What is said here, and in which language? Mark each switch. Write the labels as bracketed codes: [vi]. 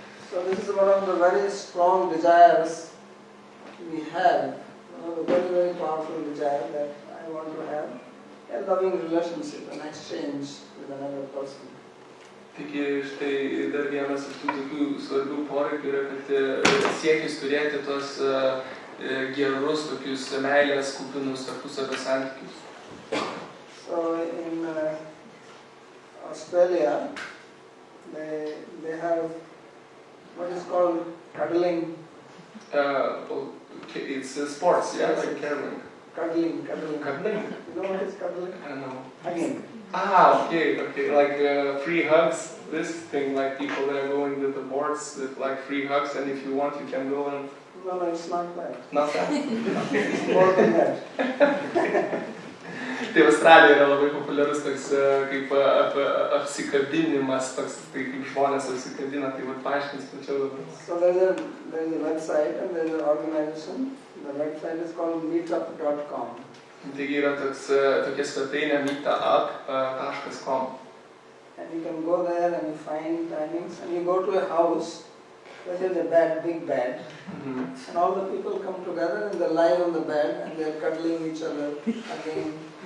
[en] So this is one of the very strong desires we have, one of the very, very powerful desires that I want to have, a loving relationship, an exchange with another person. [lt] Taigi štai dar vienas iš tų tokių svarbių poreikių yra, kad siekis turėti tos gerus, tokius meilės kupinus tarpusavio santykius. [en] So in Australia, they have what is called cuddling. It's sports, yeah, like cuddling. Cuddling. Cuddling? You know what is cuddling? I don't know. Hugging. Okay, like free hugs, this thing, like people that are going with the boards with like free hugs, and if you want you can go and... No, it's not that. Not that? It's more than that. [lt] Tai Australijoje yra labai populiarus toks kaip apsikabinimas, toks, tai kaip žmonės apsikabina, tai vat paaiškins plačiau dabar. [en] So there's a website and there's an organization. The website is called meetup.com. [lt] Taigi yra tokia svetainė meetup.com. [en] And you can go there and you find timings and you go to a house where there's a bed, big bed. And all the people come together and they lie on the bed and they're cuddling each other again.